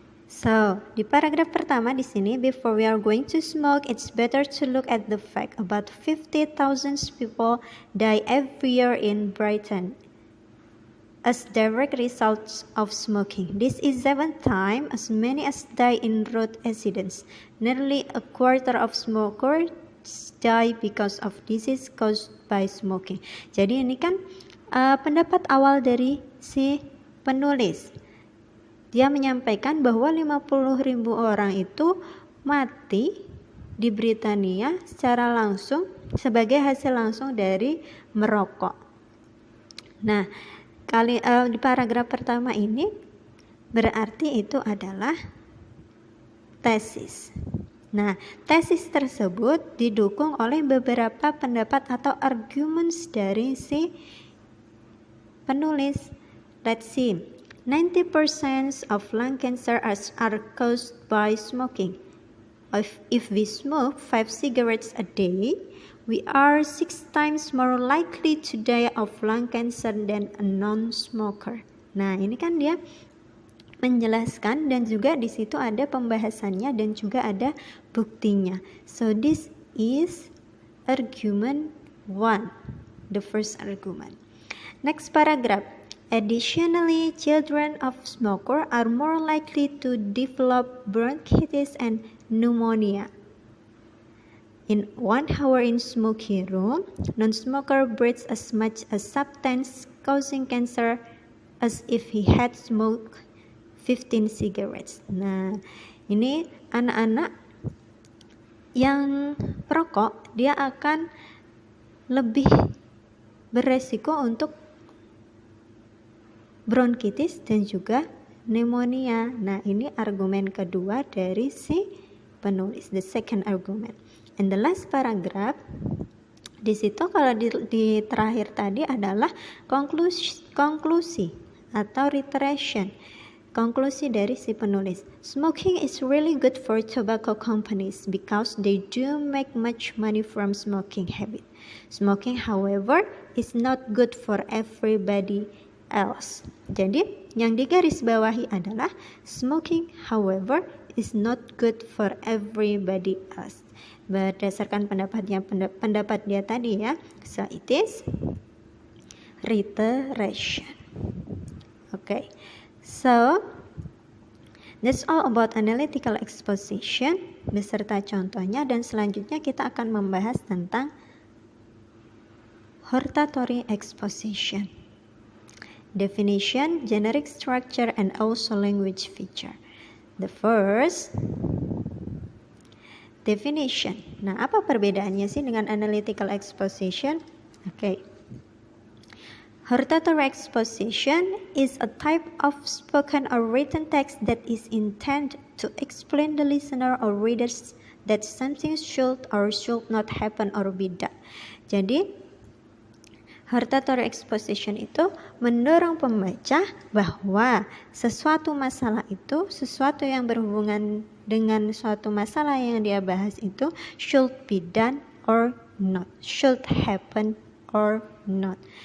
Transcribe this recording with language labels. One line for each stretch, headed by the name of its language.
English: So,
Indonesian: di paragraf pertama di sini,
English: before we are going to smoke, it's better to look at the fact about 50,000 people die every year in Britain as direct results of smoking. This is 7 times as many as die in road accidents. Nearly a quarter of smokers die because of disease caused by smoking.
Indonesian: Jadi ini kan pendapat awal dari si penulis. Dia menyampaikan bahwa 50.000 orang itu mati di Britania secara langsung sebagai hasil langsung dari merokok. Nah, di paragraf pertama ini berarti itu adalah tesis. Nah, tesis tersebut didukung oleh beberapa pendapat atau arguments dari si penulis.
English: Let's see. 90% of lung cancer are caused by smoking. If we smoke 5 cigarettes a day, we are 6 times more likely to die of lung cancer than a non-smoker.
Indonesian: Nah, ini kan dia menjelaskan dan juga di situ ada pembahasannya dan juga ada buktinya.
English: So this is argument 1, the first argument. Next paragraph. Additionally, children of smokers are more likely to develop bronchitis and pneumonia. In 1 hour in smoky room, non-smoker breathes as much as substance causing cancer as if he had smoked 15 cigarettes.
Indonesian: Nah, ini anak-anak yang perokok, dia akan lebih beresiko untuk bronkitis dan juga pneumonia. Nah, ini argumen kedua dari si penulis,
English: the second argument. And the last paragraph,
Indonesian: di situ kalau di terakhir tadi adalah konklusi atau reiteration. Konklusi dari si penulis.
English: Smoking is really good for tobacco companies because they do make much money from smoking habit. Smoking, however, is not good for everybody else.
Indonesian: Jadi yang digarisbawahi adalah
English: smoking, however, is not good for everybody else.
Indonesian: berdasarkan pendapat dia tadi ya.
English: So it is reiteration. Okay, so that's all about analytical exposition
Indonesian: beserta contohnya, dan selanjutnya kita akan membahas tentang
English: hortatory exposition. Definition, generic structure, and also language feature. The first, definition.
Indonesian: Nah, apa perbedaannya sih dengan analytical exposition?
English: Okay. Hortatory exposition is a type of spoken or written text that is intended to explain the listener or readers that something should or should not happen or be done.
Indonesian: Jadi, hortatory exposition itu mendorong pembaca bahwa sesuatu masalah itu, sesuatu yang berhubungan dengan suatu masalah yang dia bahas itu
English: should be done or not,
Indonesian: should happen or not.